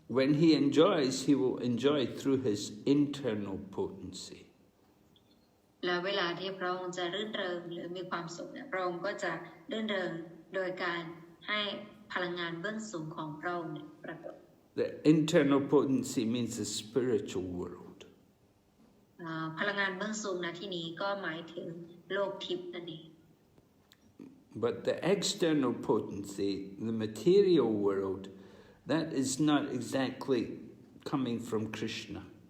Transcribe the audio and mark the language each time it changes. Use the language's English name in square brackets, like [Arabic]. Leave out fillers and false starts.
[English] when he enjoys, he will enjoy through his internal potency. [Thai] แล้วเวลาที่พระองค์จะรื่นเริงหรือมีความสุขเนี่ยพระองค์ก็จะรื่นเริงโดยการให้พลังงานเบื้องสูงของพระองค์เนี่ยปรากฏ [English] The internal potency means the spiritual world. [Thai] พลังงานเบื้องสูงในที่นี้ก็หมายถึงโลกทิพย์นั่นเอง [English] But the external potency, the material world, that is not exactly coming from Krishna.